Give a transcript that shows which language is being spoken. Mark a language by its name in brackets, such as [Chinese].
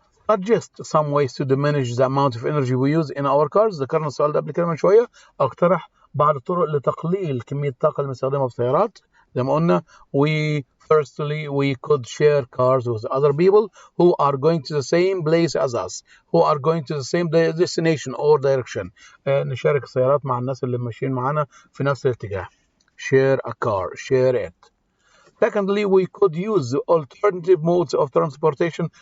[English] Suggest some ways to diminish the amount of energy we use in our cars. [Arabic] ذكرنا السؤال ده قبل كده من شوية. اقترح بعض الطرق لتقليل كمية الطاقة اللي بنستخدمها في السيارات. زي ما قلنا [English] we could share cars with other people who are going to the same place as us, who are going to the same destination or direction. [Arabic] نشارك السيارات مع الناس اللي ماشيين معانا في نفس الاتجاه. [English] Share a car, share it. Secondly, we could use alternative modes of transportation.